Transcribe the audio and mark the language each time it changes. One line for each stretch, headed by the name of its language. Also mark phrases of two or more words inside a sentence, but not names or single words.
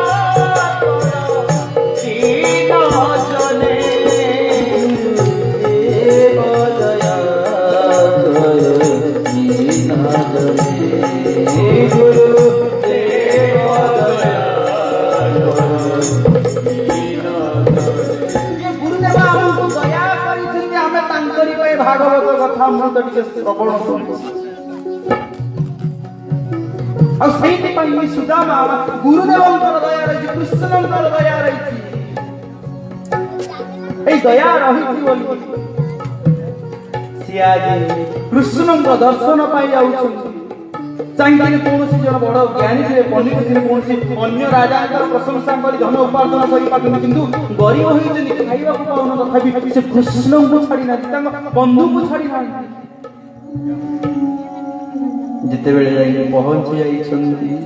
Odia: କର ଦୀନ ଜନେ ଗୁରୁଦେବ ଦୟା କର ଦୀନ ଜନେ ଗୁରୁଦେବ ଦୟା ଗୁରୁଦେବ ଆମକୁ ଦୟା କରିଛନ୍ତି ଆମେ ତାଙ୍କରି ପାଇଁ ଭାଗବତ କଥା ଅମୃତ ଟିକେ ଶ୍ରବଣ କରୁଛୁ ଆଉ ସେଇଥିପାଇଁ ସୁଦାମା ଗୁରୁଦେବଙ୍କର ଦୟା ରହିଛି କୃଷ୍ଣଙ୍କର ଦୟା ରହିଛି ଏଇ ଦୟା ରହିଛି ବୋଲି ସିଏ ଆଜି କୃଷ୍ଣଙ୍କ ଦର୍ଶନ ପାଇ ଯାଉଛନ୍ତି ଚାହିଁଥିଲେ କୌଣସି ଜଣ ବଡ଼ ଜ୍ଞାନୀ ଥିଲେ ପଣ୍ଡିତ ଥିଲେ କୌଣସି ଅନ୍ୟ ରାଜାଙ୍କର ପ୍ରଶଂସା କରି ଧନ ଉପାର୍ଜନ କରିପାରୁଛନ୍ତି କିନ୍ତୁ ଗରିବ ହୋଇଛନ୍ତି ଖାଇବାକୁ ପାଉନ ତଥାପି ସେ କୃଷ୍ଣଙ୍କୁ ଛାଡ଼ି ନାହାନ୍ତି ତାଙ୍କ ବନ୍ଧୁଙ୍କୁ ଛାଡ଼ି ନାହାନ୍ତି ଯେତେବେଳେ ଯାଇକି ପହଞ୍ଚି ଯାଇଛନ୍ତି